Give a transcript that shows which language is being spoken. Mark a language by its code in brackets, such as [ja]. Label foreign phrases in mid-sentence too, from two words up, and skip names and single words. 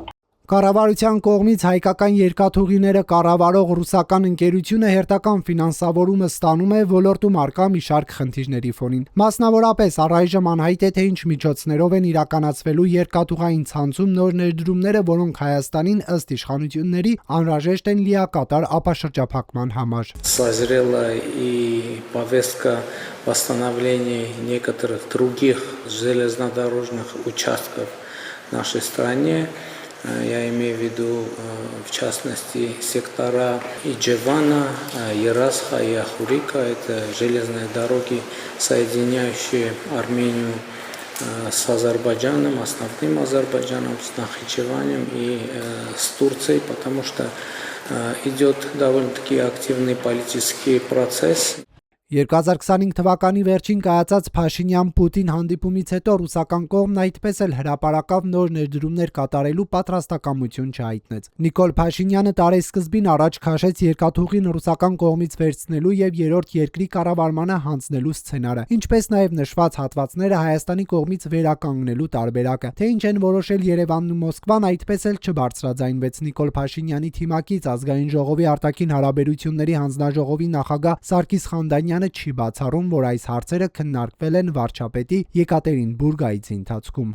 [hy] Կառավարության կողմից հայկական երկաթուղիները կառավարող ռուսական ընկերությունը հերթական ֆինանսավորումը ստանում է ոլորտում առկա մի շարք խնդիրների ֆոնին։ Մասնավորապես առայժմ անհայտ է, թե ինչ միջոցներով են իրականացվելու երկաթուղային ցանցում նոր ներդրումները, որոնք Հայաստանին ըստ իշխանությունների անհրաժեշտ են լիակատար ապաշրջափակման համար։ [ru] Созрела и повестка восстановления некоторых других железнодорожных участков в нашей стране. Я имею в виду, в частности, сектора Иджевана, Ерасха и Ахурика. Это железные дороги, соединяющие Армению с Азербайджаном, основным Азербайджаном, с Нахичеванем и с Турцией, потому что идет довольно-таки активный политический процесс. [hy] 2025 թվականի վերջին կայացած Փաշինյան-Պուտին հանդիպումից հետո ռուսական կողմն այդպես էլ հրապարակավ նոր ներդրումներ կատարելու պատրաստակամություն չհայտնեց։ Նիկոլ Փաշինյանը տարեսկզբին առաջ քաշեց երկաթուղին ռուսական կողմից վերցնելու եւ երրորդ երկրի կառավարմանը հանձնելու սցենարը, ինչպես նաեւ նշված հատվածները Հայաստանի կողմից վերականգնելու տարբերակը։ Թե ինչ են որոշել Երևանն ու Մոսկվան, այդպես էլ չբարձրաձայնվեց Նիկոլ Փաշինյանի թիմակից ազգային ժողովի արտաքին հարաբերությունների հանձնաժողովի նախագահ Սարգիս Խանդանյանը չի բացառում, որ այս հարցերը քննարկվել են վարչապետի Եկատերինբուրգ այցի ընթացքում։